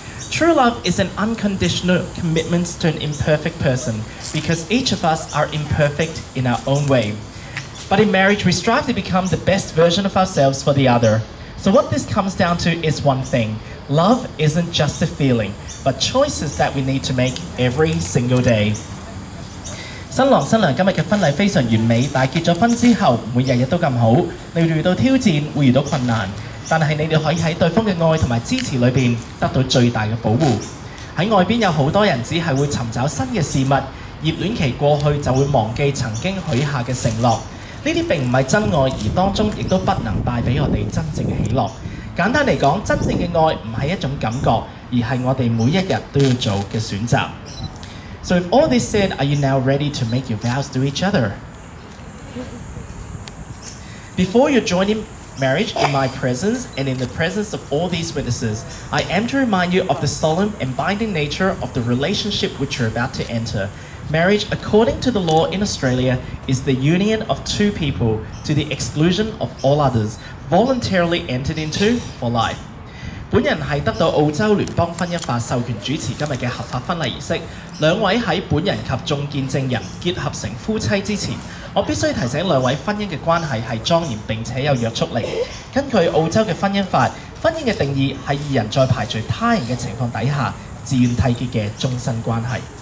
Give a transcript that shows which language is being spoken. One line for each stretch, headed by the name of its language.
English: True love is an unconditional commitment to an imperfect person, because each of us are imperfect in our own way. But in marriage, we strive to become the best version of ourselves for the other. So what this comes down to is one thing. Love isn't just a feeling, but choices that we need to make every single day.
Cantonese: 新郎新娘今日嘅婚禮非常完美，但係結咗婚之後唔會日日都咁好，你會遇到挑戰，會遇到困難，但係你哋可以喺對方嘅愛同埋支持裏邊得到最大嘅保護。喺外邊有好多人只係會尋找新嘅事物，熱戀期過去就會忘記曾經許下嘅承諾。呢啲並唔係真愛，而當中亦都不能帶俾我哋真正嘅喜樂。簡單嚟講，真正嘅愛唔係一種感覺，而係我哋每一日都要做嘅選擇。
English: So with all this said, are you now ready to make your vows to each other? Before you join in marriage in my presence and in the presence of all these witnesses, I am to remind you of the solemn and binding nature of the relationship which you're about to enter. Marriage, according to the law in Australia, is the union of two people to the exclusion of all others, voluntarily entered into for life.
Cantonese: 本人係得到澳洲聯邦婚姻法授權主持今日嘅合法婚禮儀式。兩位喺本人及眾見證人結合成夫妻之前，我必須提醒兩位婚姻嘅關係係莊嚴並且有約束力。根據澳洲嘅婚姻法，婚姻嘅定義係二人在排除他人嘅情況底下，自願締結嘅終身關係。